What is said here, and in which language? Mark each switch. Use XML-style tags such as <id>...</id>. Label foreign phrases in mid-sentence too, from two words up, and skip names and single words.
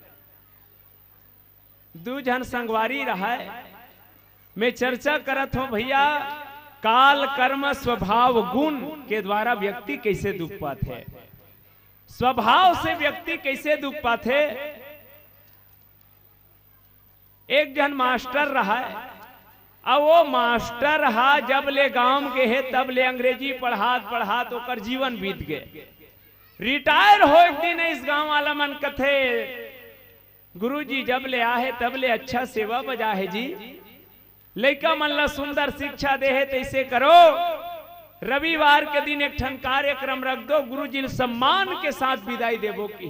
<hne>2 जन संगवारी रहा है, मैं चर्चा करत हूं भैया काल कर्म स्वभाव गुण के द्वारा व्यक्ति कैसे दुख पाते, स्वभाव से व्यक्ति कैसे दुख पाते। एक जन मास्टर रहा है, अब वो मास्टर रहा जब ले गांव के है तब ले अंग्रेजी पढ़ात ओकर जीवन बीत गए। रिटायर हो एक दिन इस गांव वाला मन कथे गुरुजी जब ले आहे तब ले अच्छा सेवा बजा है जी, लड़का मन ला सुंदर शिक्षा दे है, तैसे करो रविवार के दिन एक ठन कार्यक्रम रख दो, गुरुजी सम्मान के साथ विदाई देवो की।</hne>